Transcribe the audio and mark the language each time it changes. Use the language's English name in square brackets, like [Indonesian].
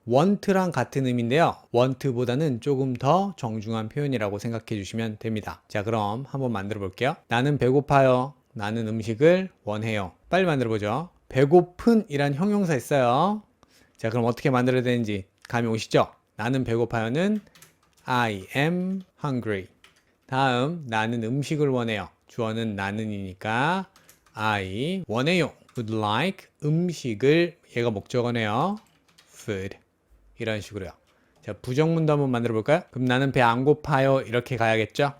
[Korean] want랑 같은 의미인데요. want보다는 조금 더 정중한 표현이라고 생각해 주시면 됩니다. 자, 그럼 한번 만들어 볼게요. 나는 배고파요. 나는 음식을 원해요. 빨리 만들어 보죠. 배고픈 이란 형용사 있어요. 자, 그럼 어떻게 만들어야 되는지 감이 오시죠? 나는 배고파요는 [English] I am hungry. [Korean] 다음, 나는 음식을 원해요. 주어는 나는이니까 I 원해요. would like 음식을 얘가 목적어네요. food 이런 식으로요. 자, 부정문도 한번 만들어 볼까요? 그럼 나는 배 안 고파요. 이렇게 가야겠죠?